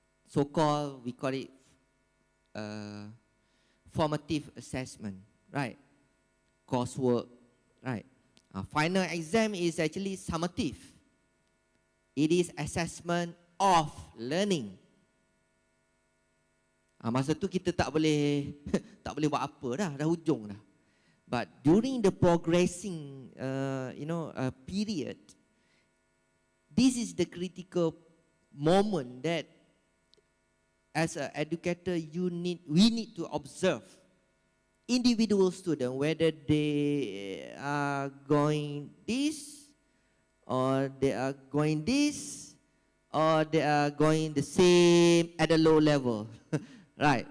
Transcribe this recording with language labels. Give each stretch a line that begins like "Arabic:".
English: So-called, we call it formative assessment, right? Coursework, right? Final exam is actually summative. It is assessment of learning.
Malay: Masa tu kita tak boleh buat apa dah hujung dah.
English: But during the progressing, period, this is the critical moment that, as an educator, we need to observe individual student, whether they are going this, or they are going this, or they are going the same at a low level, right?